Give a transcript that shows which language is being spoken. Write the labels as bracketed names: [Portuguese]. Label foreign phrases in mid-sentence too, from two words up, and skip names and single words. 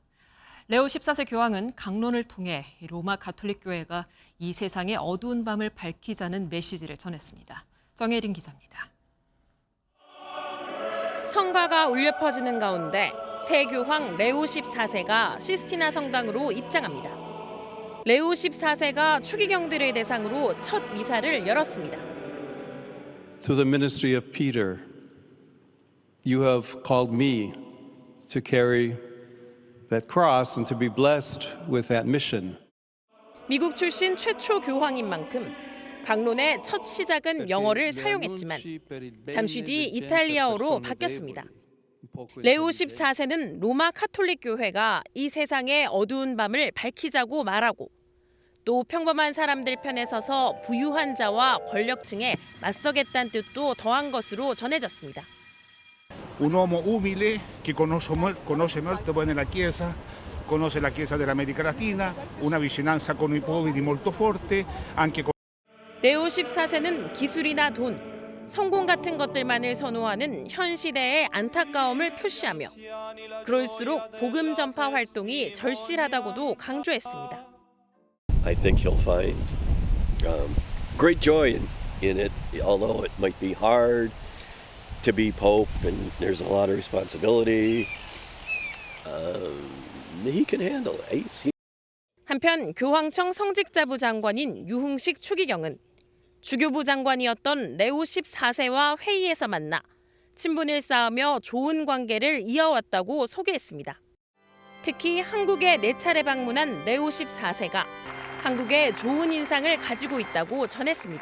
[Korean] 레오 14세 교황은 강론을 통해 로마 가톨릭 교회가 이 세상의 어두운 밤을 밝히자는 메시지를 전했습니다. 정혜린 기자입니다. 성가가 울려 퍼지는 가운데 새 교황 레오 14세가 시스티나 성당으로 입장합니다. 레오 14세가 추기경들을 대상으로 첫 미사를 열었습니다. [English] Through the ministry of Peter, you have called me to carry that cross and to be blessed with that mission. [Korean] 미국 출신 최초 교황인 만큼 강론의 첫 시작은 영어를 사용했지만 잠시 뒤 이탈리아어로 바뀌었습니다. 레오 14세는 로마 카톨릭 교회가 이 세상의 어두운 밤을 밝히자고 말하고 또 평범한 사람들 편에 서서 부유한 자와 권력층에 맞서겠다는 뜻도 더한 것으로 전해졌습니다. [Italian] Un uomo umile che conosce molto bene la Chiesa, conosce la Chiesa dell'America Latina, una vicinanza con i poveri molto forte, anche con... [Korean] 레오 14세는 기술이나 돈, 성공 같은 것들만을 선호하는 현 시대의 안타까움을 표시하며 그럴수록 복음 전파 활동이 절실하다고도 강조했습니다. [English] I think he'll find great joy in it, although it might be hard to be Pope and there's a lot of responsibility. He can handle it. [Korean] 한편 교황청 성직자부 장관인 유흥식 추기경은 주교부 장관이었던 레오 14세와 회의에서 만나 친분을 쌓으며 좋은 관계를 이어왔다고 소개했습니다. 특히 한국에 4차례 방문한 레오 14세가 한국에 좋은 인상을 가지고 있다고 전했습니다.